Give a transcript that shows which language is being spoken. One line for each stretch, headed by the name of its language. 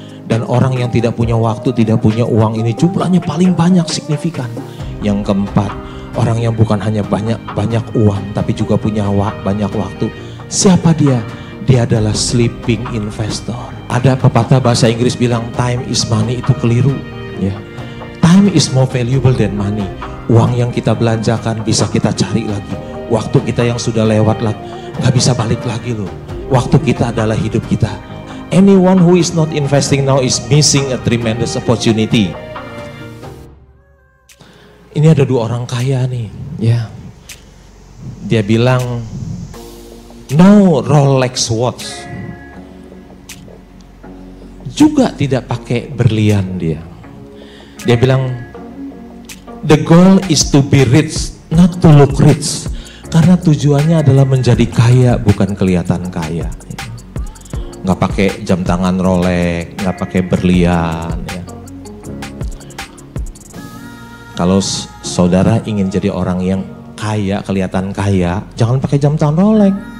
Indonesian: Dan orang yang tidak punya waktu, tidak punya uang ini jumlahnya paling banyak, signifikan. Yang keempat, orang yang bukan hanya banyak uang tapi juga punya banyak waktu. Siapa dia? Dia adalah sleeping investor. Ada pepatah bahasa Inggris bilang
English: time is money,
Indonesian: itu keliru. Ya.
English: Time is more valuable than money.
Indonesian: Uang yang kita belanjakan bisa kita cari lagi. Waktu kita yang sudah lewat gak bisa balik lagi loh. Waktu kita adalah hidup kita.
English: Anyone who is not investing now is missing a tremendous opportunity.
Indonesian: Ini ada 2 orang kaya nih. Ya. Dia bilang,
English: no Rolex watch.
Indonesian: Juga tidak pakai berlian dia. Dia bilang,
English: the goal is to be rich, not to look rich.
Indonesian: Karena tujuannya adalah menjadi kaya, bukan kelihatan kaya. Nggak pakai jam tangan Rolex, nggak pakai berlian. Ya. Kalau saudara ingin jadi orang yang kaya, kelihatan kaya, jangan pakai jam tangan Rolex.